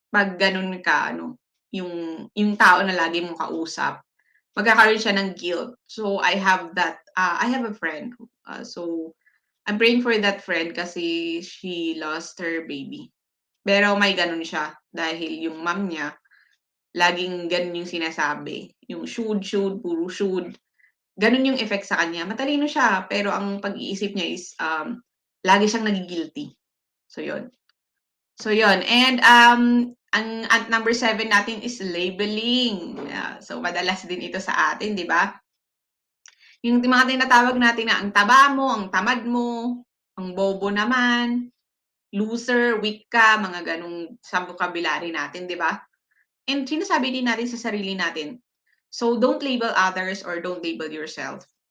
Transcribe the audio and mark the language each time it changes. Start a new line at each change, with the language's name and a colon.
Filipino: 'Pag gano'n ka ano, yung tao na lagi mong kausap, magkakaroon siya ng guilt.
English: So, I have a friend, so I'm praying for that friend kasi she lost her baby.
Filipino: Pero may gano'n siya dahil yung mom niya laging gano'n yung sinasabi, yung should, puro should. Gano'n yung effect sa kanya. Matalino siya pero ang pag-iisip niya is, lagi siyang nagi-guilty. So yun. So yun and, ang number 7 natin is labeling. So madalas din ito sa atin, 'di ba? Yung mga tinatawag natin na ang taba mo, ang tamad mo, ang bobo naman, loser, weak ka, mga gano'ng sa vocabulary natin, 'di ba? And sinasabi din natin sa sarili natin.
English: So, don't label others or don't label yourself.